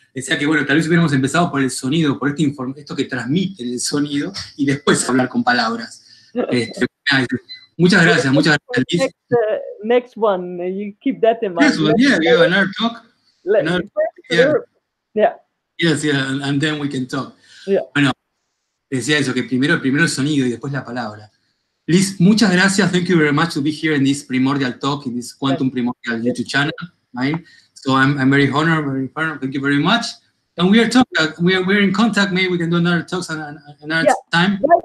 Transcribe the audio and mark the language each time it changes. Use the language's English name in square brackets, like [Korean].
[Spanish] Decía que bueno, tal vez hubiéramos empezado por el sonido, por esto que transmite el sonido, y después hablar con palabras. Muchas gracias, Liz. [English] Next one, you keep that in mind. Next one, yeah, we have another talk. Yeah. Yes, yeah, and then we can talk. Yeah. [Spanish] Bueno, decía eso, que primero el sonido y después la palabra. Liz, muchas gracias. [English] Thank you very much to be here in this Primordial talk, in this Quantum Primordial YouTube channel. Right? So I'm very honored, Thank you very much. And we are talking. We're in contact. Maybe we can do another talks another time.